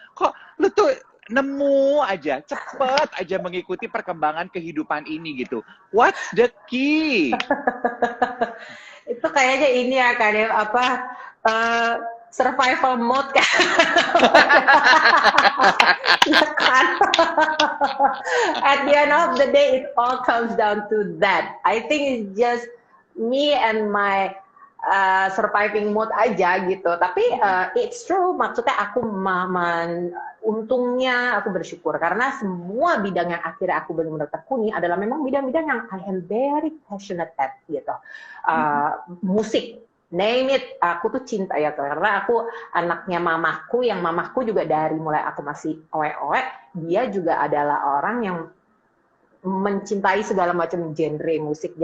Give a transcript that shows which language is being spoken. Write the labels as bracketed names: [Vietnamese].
[Indonesian] Kok lu tuh nemu aja, cepet aja mengikuti perkembangan kehidupan ini gitu. [English] What's the key? [Indonesian] Itu kayaknya ini ya kadang apa survival mode kan. Ya kan? [English] At the end of the day, it all comes down to that. I think it's just me and my surviving mode [Indonesian] aja gitu. Tapi [English] it's true, [Indonesian] maksudnya aku untungnya aku bersyukur karena semua bidang yang akhirnya aku benar-benar tekuni adalah memang bidang-bidang yang [English] I am very passionate at [Indonesian] gitu. Musik, [English] name it, [Indonesian] aku tuh cinta ya karena aku anaknya mamaku yang mamaku juga dari mulai aku masih oe-oe, dia juga adalah orang yang mencintai segala macam genre musik.